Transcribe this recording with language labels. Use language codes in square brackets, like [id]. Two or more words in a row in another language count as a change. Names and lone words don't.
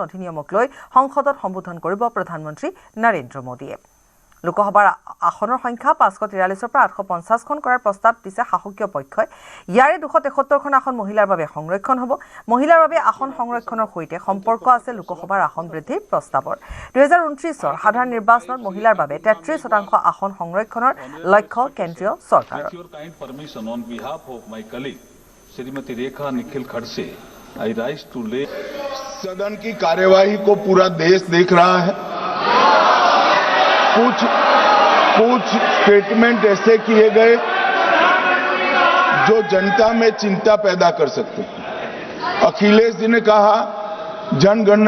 [as] অধিনিয়মক লৈ সংসদত সম্বোধন কৰিব প্ৰধানমন্ত্ৰী নৰেন্দ্ৰ মোদীয়ে লোকসভাৰ আসনৰ সংখ্যা 543 পৰা 850 খন কৰাৰ প্ৰস্তাৱ দিছে শাসকীয় পক্ষই ইয়াৰে 273 খন আসন মহিলাৰ বাবে সংৰক্ষণ হ'ব মহিলাৰ বাবে আসন সংৰক্ষণৰ সৈতে সম্পৰ্ক আছে লোকসভাৰ আসন বৃদ্ধিৰ প্ৰস্তাৱৰ 2029 সাধাৰণ নিৰ্বাচনত মহিলাৰ বাবে 33% আসন সংৰক্ষণৰ লক্ষ্য কেন্দ্ৰীয় চৰকাৰৰ [hi] श्रीमती रेखा निखिल खड़से [en] I rise to lay [hi] सदन की कार्यवाही को पूरा देश देख रहा है कुछ स्टेटमेंट ऐसे किए गए जो जनता में चिंता पैदा कर सकते हैं अखिलेश जी ने कहा जनगणना